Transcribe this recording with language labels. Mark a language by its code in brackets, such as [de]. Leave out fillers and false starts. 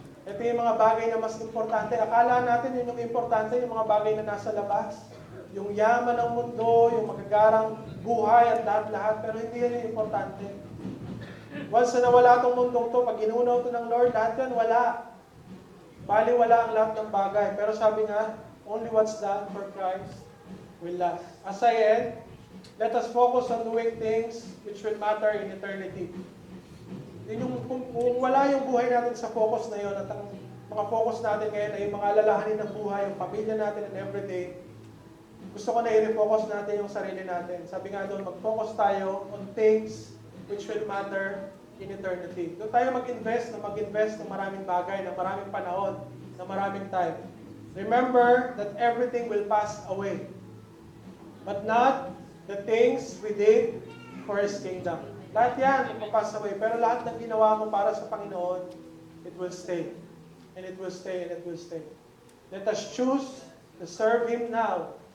[tl] Ito yung mga bagay na mas importante. Akala natin yun yung importante, yung mga bagay na nasa labas. Yung yaman ng mundo, yung magagarang buhay at lahat-lahat. Pero hindi yan yung importante. Once na nawala itong mundong to, pag inunaw ito ng Lord, lahat yan wala. Bali, wala ang lahat ng bagay. Pero sabi nga, [en] only what's done for Christ will last. As I end, let us focus on doing things which will matter in eternity. [tl] Kung wala yung buhay natin sa focus na yun, at ang mga focus natin ngayon ay yung mga alalahanin ng buhay, yung pamilya natin and everyday, gusto ko na i-refocus natin yung sarili natin. Sabi nga doon, mag-focus tayo on [en] things which will matter in eternity. [tl] Doon tayo mag-invest ng maraming bagay, ng maraming panahon, ng maraming time. [en] Remember that everything will pass away. But not the things we did for His kingdom. [tl] Lahat yan, ipapass away. Pero lahat ng ginawa mo para sa Panginoon, [en] it will stay. And it will stay, and it will stay. Let us choose to serve Him now.